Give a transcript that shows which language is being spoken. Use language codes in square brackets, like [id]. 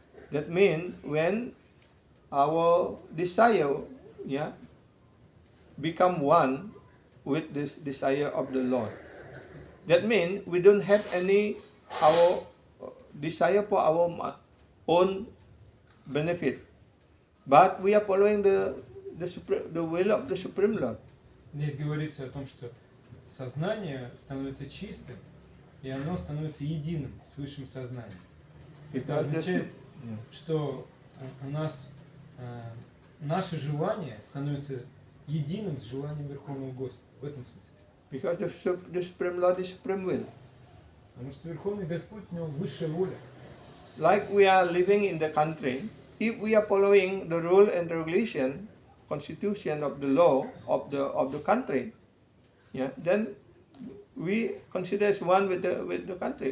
[en] That means when our desire, become one with this desire of the Lord. That means we don't have our desire for our own benefit, but we are following the will of the Supreme Lord. [ru] Здесь говорится о том, что сознание становится чистым, и оно становится единым с высшим сознанием. Это означает, что у нас наше желание становится единым с желанием Верховного Господа. В этом смысле. [en] Because the Supreme Lord is Supreme Will. [ru] Потому что Верховный Господь, у него высшая воля. [en] Like we are living in the country, if we are following the rule and regulation, constitution of the law of the country, then we consider as one with the country.